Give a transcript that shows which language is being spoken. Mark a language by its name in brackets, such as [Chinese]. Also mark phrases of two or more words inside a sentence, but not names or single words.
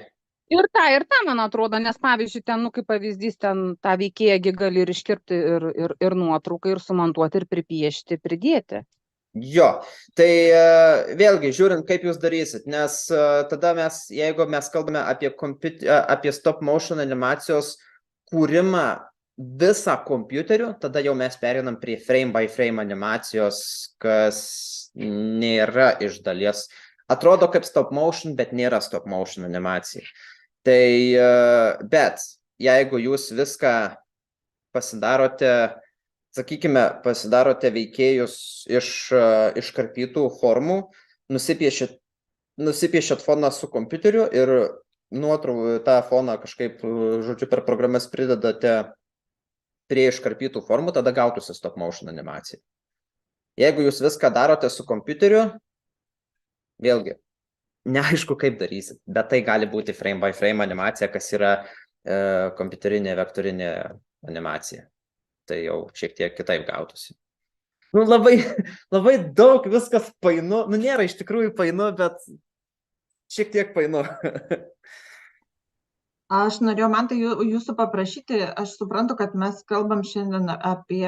[Lithuanian] Ir tą, man atrodo, nes pavyzdžiui, ten, kaip pavyzdys, ten tą veikėją gali ir iškirpti ir nuotrauką, ir sumontuoti, ir pripiešti, pridėti. Jo, tai vėlgi, žiūrint, kaip jūs darysit, nes tada jeigu mes kalbame apie [English] stop motion [Lithuanian] animacijos kūrimą visą kompiuteriu, tada jau mes perinam prie [English] frame by frame [Lithuanian] animacijos, kas nėra iš dalies. Atrodo kaip [English] stop motion, [Lithuanian] bet nėra [English] stop motion [Lithuanian] animacija. Tai, bet jeigu jūs viską pasidarote sakykime, pasidarote veikėjus iš iškarpytų formų, nusipiešėt foną su kompiuteriu ir tą foną kažkaip, žodžiu, per programas pridedate prie iškarpytų formų, tada gautųsi [English] stop motion [Lithuanian] animacija. Jeigu jūs viską darote su kompiuteriu, vėlgi, neaišku, kaip darysit, bet tai gali būti [English] frame by frame [Lithuanian] animacija, kas yra kompiuterinė vektorinė animacija. Tai jau šiek tiek kitaip gautųsi. Nu, labai daug viskas painu. Nu, nėra iš tikrųjų painu, bet šiek tiek painu. Aš norėjau, man tai jūsų paprašyti, aš suprantu, kad mes kalbam šiandien apie